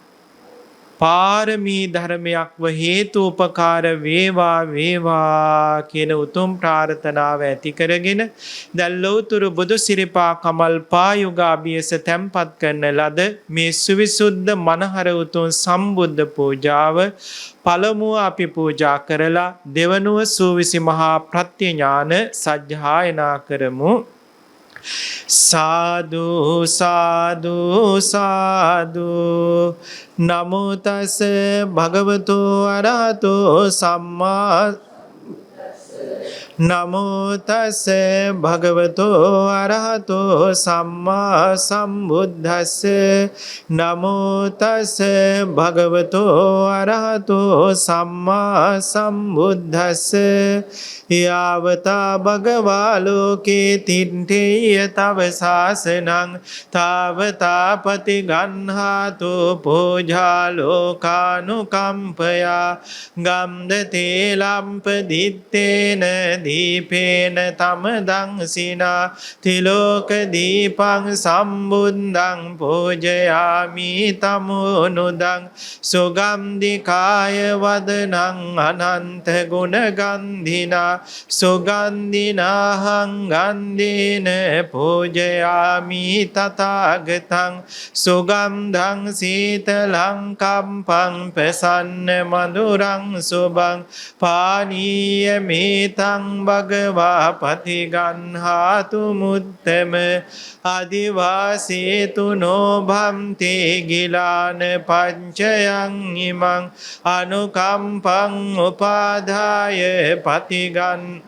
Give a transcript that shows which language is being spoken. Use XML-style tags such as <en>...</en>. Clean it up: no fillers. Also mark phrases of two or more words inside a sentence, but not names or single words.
<si>පාරමී ධර්මයක්ව හේතුපකාර වේවා කියන උතුම් ප්‍රාර්ථනාව ඇති කරගෙන දැන් ලෞතර බුදු සිරිපා කමල් පායුගාභියස තැන්පත් කරන ලද මේ සුවිසුද්ධ මනහර උතුම් සම්බුද්ධ පූජාව පළමුව අපි පූජා කරලා දෙවනුව සූවිසි මහා ප්‍රත්‍ය ඥාන සජ්ජායනා කරමු.</si> <pi>සාදු සාදු සාදු නමෝ තස් භගවතු අරහතෝ සම්මා නමෝ තස් භගවතෝ අරහතෝ සම්මා සම්බුද්දස්ස නමෝ තස් භගවතෝ අරහතෝ සම්මා සම්බුද්දස්ස යාවතා භගවා ලෝකේ තිට්ඨේය තව ශාසනං තාවතා පතිගන්හාතු පූජා ලෝකානුකම්පයා ගම්දතේ ලම්පදිත්තේන දීපේන තමදංසිනා තිලෝක දීපං සම්බුද්ධං පූජයාමි තමුනුදං සුගන්ධිකාය වදනං අනන්ත ගුණගන්ධිනා සුගන්ධිනාහං ගන්ධේන පූජයාමි තථාගතං සුගන්ධං සීතලං කම්පං ප්‍රසන්න මధుරං සුභං පානීය මේතං භගවා පතිගන්හාතු මුත්තම අදිවාසේතු නොභම්තේ ගිලාන පංචයං ඉමං අනුකම්පං උපාදාය පතිගන්</pi>